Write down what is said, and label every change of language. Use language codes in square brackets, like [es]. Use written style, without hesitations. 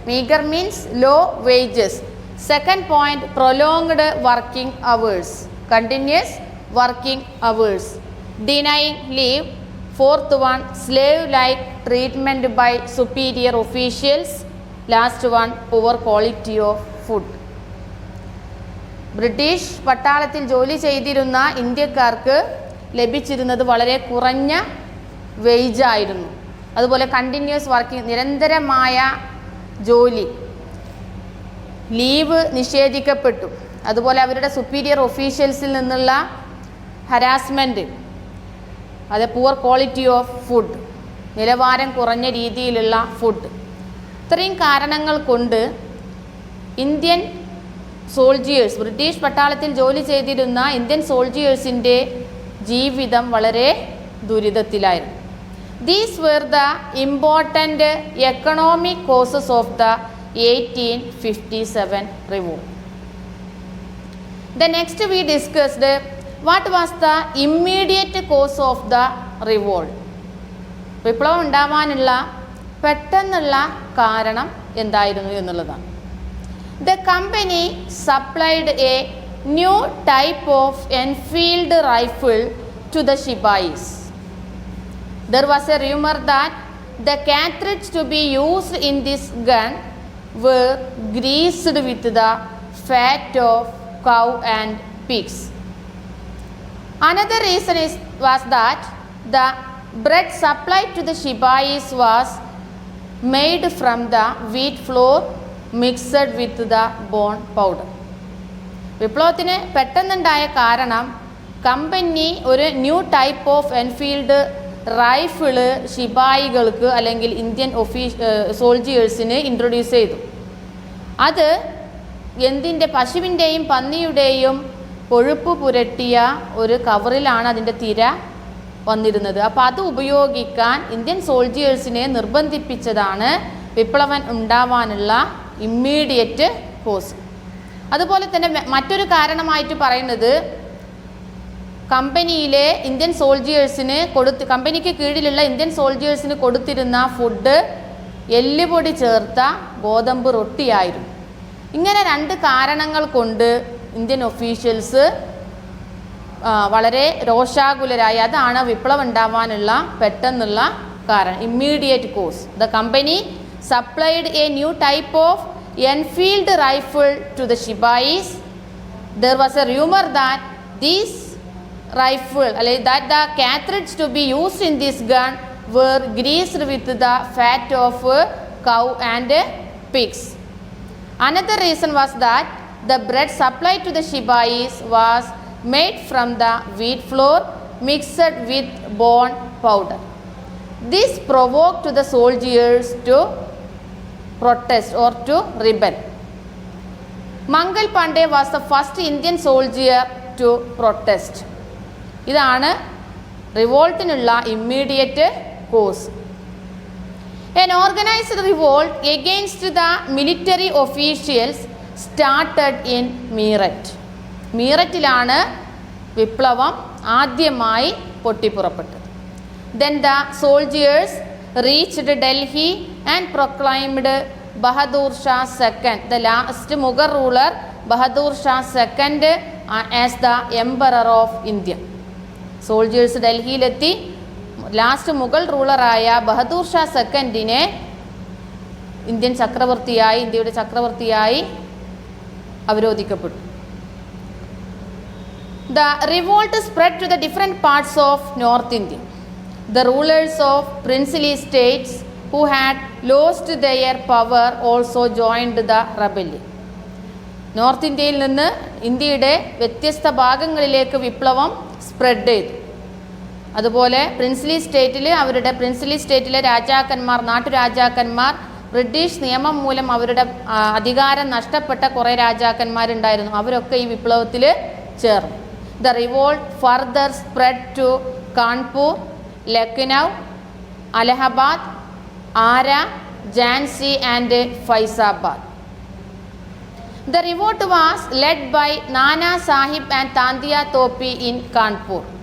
[en] Meager means low wages. Second point, prolonged working hours, continuous working hours, denying leave. Fourth one, slave-like treatment by superior officials. Last one, poor quality of food. [ml] British പട്ടാളത്തിൽ ജോലി ചെയ്തിരുന്ന ഇന്ത്യക്കാർക്ക് ലഭിച്ചിരുന്നത് വളരെ കുറഞ്ഞ വേജായിരുന്നു. അതുപോലെ continuous working, നിരന്തരമായ ജോലി, leave നിഷേധിക്കപ്പെട്ടു. അതുപോലെ അവരുടെ സുപ്പീരിയർ ഒഫീഷ്യൽസിൽ നിന്നുള്ള ഹരാസ്മെൻറ്റ്, അത് [en] poor quality of food, [ml] നിലവാരം കുറഞ്ഞ രീതിയിലുള്ള ഫുഡ്. ഇത്രയും കാരണങ്ങൾ കൊണ്ട് ഇന്ത്യൻ സോൾജിയേഴ്സ്, ബ്രിട്ടീഷ് പട്ടാളത്തിൽ ജോലി ചെയ്തിരുന്ന ഇന്ത്യൻ സോൾജിയേഴ്സിൻ്റെ ജീവിതം വളരെ ദുരിതത്തിലായിരുന്നു. [en] These were the important economic causes of the 1857 revolt. The next we discussed what was the immediate cause of the revolt. [ml] വിപ്ലവം ഉണ്ടാവാനുള്ള പെട്ടെന്നുള്ള കാരണം എന്തായിരുന്നു എന്നുള്ളതാണ്. [en] The company supplied a new type of Enfield rifle to the Shipais. There was a rumor that the cartridge to be used in this gun were greased with the fat of cow and pigs. Another reason was that the bread supplied to the Shipais was made from the wheat flour mixed with the bone powder. [ml] വിപ്ലവത്തിന് പെട്ടെന്നുണ്ടായ കാരണം company ഒരു [en] new type of Enfield rifle [ml] ശിപായികൾക്ക് അല്ലെങ്കിൽ Indian സോൾജിയേഴ്സിന് introduce ചെയ്തു. അത് എന്തിൻ്റെ, പശുവിൻ്റെയും പന്നിയുടെയും കൊഴുപ്പ് പുരട്ടിയ ഒരു കവറിലാണ് അതിൻ്റെ തിര വന്നിരുന്നത്. അപ്പോൾ അത് ഉപയോഗിക്കാൻ ഇന്ത്യൻ സോൾജിയേഴ്സിനെ നിർബന്ധിപ്പിച്ചതാണ് വിപ്ലവം ഉണ്ടാവാനുള്ള ഇമ്മീഡിയറ്റ് കോസ്. അതുപോലെ തന്നെ മറ്റൊരു കാരണമായിട്ട് പറയുന്നത് കമ്പനിയിലെ ഇന്ത്യൻ സോൾജിയേഴ്സിന് കമ്പനിക്ക് കീഴിലുള്ള ഇന്ത്യൻ സോൾജിയേഴ്സിന് കൊടുത്തിരുന്ന ഫുഡ് എല്ലുപൊടി ചേർത്ത ഗോതമ്പ് റൊട്ടിയായിരുന്നു. ഇങ്ങനെ രണ്ട് കാരണങ്ങൾ കൊണ്ട് ഇന്ത്യൻ ഒഫീഷ്യൽസ് വളരെ രോഷാകുലരായി. അതാണ് വിപ്ലവം ഉണ്ടാവാനുള്ള പെട്ടെന്നുള്ള കാരണം, immediate cos. [en] The company supplied a new type of Enfield rifle to the Shipais. There was a rumor that this rifle, that the cartridge to be used in this gun were greased with the fat of cow and pigs. Another reason was that the bread supplied to the Shipais was made from the wheat flour mixed with bone powder. This provoked the soldiers to protest or to rebel. Mangal Pandey was the first Indian soldier to protest. [ml] ഇതാണ് റിവോൾട്ടിനുള്ള immediate cos. [en] An organized revolt against the military officials started in Meerut. [ml] മീററ്റിലാണ് വിപ്ലവം ആദ്യമായി പൊട്ടിപ്പുറപ്പെട്ടത്. [en] Then the soldiers reached Delhi and proclaimed Bahadur Shah II, the last Mughal ruler Bahadur Shah II, as the emperor of India. [ml] Soldiers ഡൽഹിയിലെത്തി last Mughal റൂളറായ Bahadur Shah സെക്കൻഡിനെ ഇന്ത്യയുടെ ചക്രവർത്തിയായി അവരോധിക്കപ്പെട്ടു. [en] The revolt spread to the different parts of North India. The rulers of princely states who had lost their power also joined the rebellion. [ml] North ഇന്ത്യയിൽ നിന്ന് ഇന്ത്യയുടെ വ്യത്യസ്ത ഭാഗങ്ങളിലേക്ക് വിപ്ലവം spread ചെയ്തു. അതുപോലെ princely സ്റ്റേറ്റിലെ രാജാക്കന്മാർ, നാട്ടുരാജാക്കന്മാർ, ബ്രിട്ടീഷ് നിയമം മൂലം അവരുടെ അധികാരം നഷ്ടപ്പെട്ട കുറേ രാജാക്കന്മാരുണ്ടായിരുന്നു. അവരൊക്കെ ഈ വിപ്ലവത്തിൽ ചേർന്നു. [en] The revolt further spread to Kanpur, Lucknow, Allahabad, Ara, Jhansi and Faizabad. The revolt was led by Nana Sahib and Tandia Topi in Kanpur.